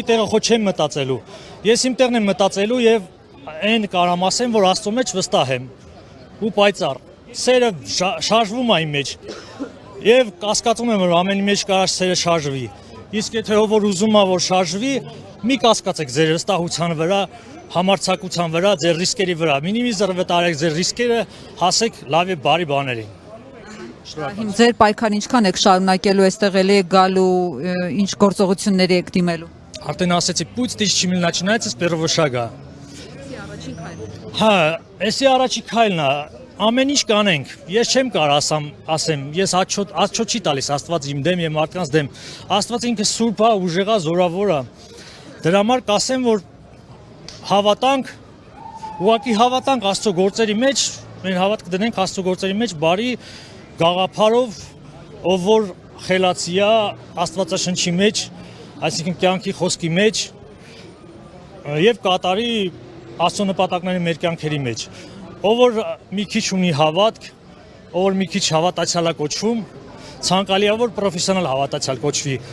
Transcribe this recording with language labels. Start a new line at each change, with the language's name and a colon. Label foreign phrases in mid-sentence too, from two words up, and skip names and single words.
Armenian: տեղը խո չեմ մտածելու։ Ես իմ տեղն եմ մտածելու եւ այն կարամ ասեմ, որ Աստծո մեջ վստահ եմ ու պայծառ։ Սերը շարժվում է իմ մեջ եւ կասկածում եմ, որ ամենի մեջ կարա սերը շարժվի։ Իսկ եթե ով որ ուզում է որ շարժվի, մի կասկածեք ձեր վստահության վրա, համարձակության վրա, ձեր ռիսկերի վրա։ Մինիմիզացրեք ձեր ռիսկերը, հասեք լավ եւ բարի բաներին։ Հիմա ձեր պայքարը ինչքան եք շարունակելու, այստեղ էլի եք գալու, ինչ գործողությունների եք դիմելու։ Արդեն ասեցի,
Russian: путь тысячи миль начинается с первого шага։
Armenian: Հա, էսի առաջի քայլն է, ամեն ինչ կանենք։ Ես չեմ կարող ասեմ, ես աչոտ չի տալիս Աստված իմ դեմ եւ մարդկանց դեմ։ Աստված ինքը սուրբ է, ուժեղ է, զորավոր է։ Դրա համար կասեմ, որ հավատանք, ուղղակի հավատանք Աստծո գործերի մեջ, մեր հավատքը դնենք Աստծո գործերի մեջ, բարի գաղափարով, ով որ խելացի է Աստվածաշնչի մեջ, այսինքն կյանքի խոսքի մեջ եւ կատարի Աստծո նպատակների մեր կյանքերի մեջ։ Ով որ մի քիչ ունի հավատք, ով որ մի քիչ հավատացյալ է կոչվում, ցանկալի է որ պրոֆեսիոնալ հավատացյալ կոչվի,